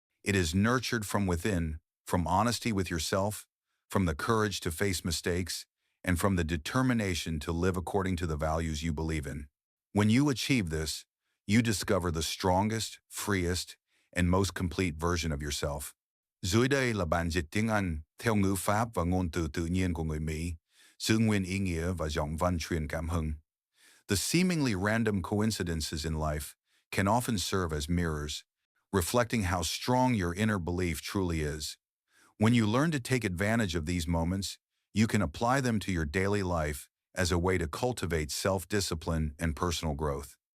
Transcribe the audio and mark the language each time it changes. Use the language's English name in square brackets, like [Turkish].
[English] It is nurtured from within, from honesty with yourself, from the courage to face mistakes, and from the determination to live according to the values you believe in. When you achieve this, you discover the strongest, freest, and most complete version of yourself. [Vietnamese] Dưới đây là bản dịch tiếng Anh theo ngữ pháp và ngôn từ tự nhiên của người Mỹ, giữ nguyên ý nghĩa và giọng văn truyền cảm hứng. [English] The seemingly random coincidences in life can often serve as mirrors, reflecting how strong your inner belief truly is. When you learn to take advantage of these moments, you can apply them to your daily life as a way to cultivate self-discipline and personal growth.